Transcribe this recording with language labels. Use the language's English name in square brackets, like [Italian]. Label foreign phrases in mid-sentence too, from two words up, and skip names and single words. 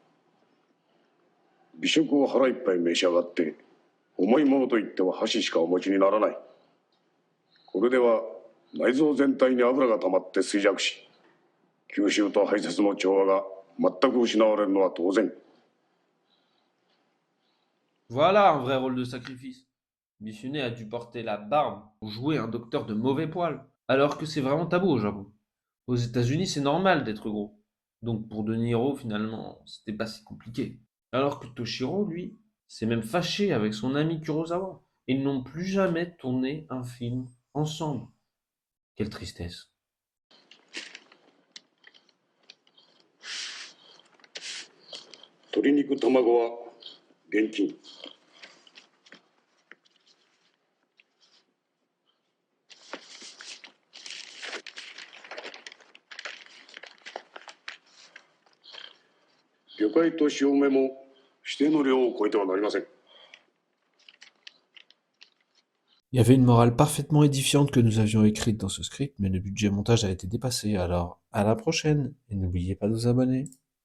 [Japanese] 美食を腹いっぱい召し上がって重いものといっては箸しかお持ちにならない。これでは内臓全体に油が溜まって衰弱し、吸収と排泄の調和が全く失われるのは当然。 [French] Voilà un vrai rôle de sacrifice. Mifune a dû porter la barbe pour jouer un docteur de mauvais poil, alors que c'est vraiment tabou au Japon. Aux États-Unis, c'est normal d'être gros. Donc pour De Niro, finalement, c'était pas si compliqué. Alors que Toshiro, lui, s'est même fâché avec son ami Kurosawa. Ils n'ont plus jamais tourné un film ensemble. Quelle tristesse. [Japanese] 鶏肉卵は現金。魚介と塩梅も指定の量を超えてはなりません。 [French] Il y avait une morale parfaitement édifiante que nous avions écrite dans ce script, mais le budget montage a été dépassé, alors à la prochaine, et n'oubliez pas de vous abonner.